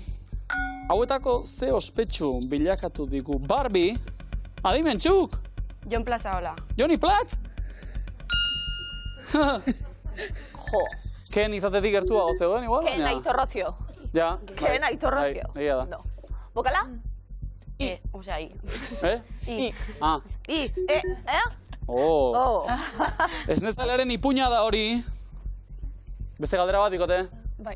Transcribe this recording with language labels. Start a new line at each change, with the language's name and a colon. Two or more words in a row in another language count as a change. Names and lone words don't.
Basque: Hauetako ze ospetsu bilakatu digu Barbie, adimentxuk! Jon Plazaola. Joni Plat! Jo. Ken izatetik gertua zegoen, igual? Ken baina- Aitorrozio. Ja. Ken Aitorrozio. Bai, egia da. No. Bokala? Osea, I. Eh? I. Ah. I. Oh. Oh. Esnezalearen ipuña da hori. Beste galdera bat, ikote? Bai.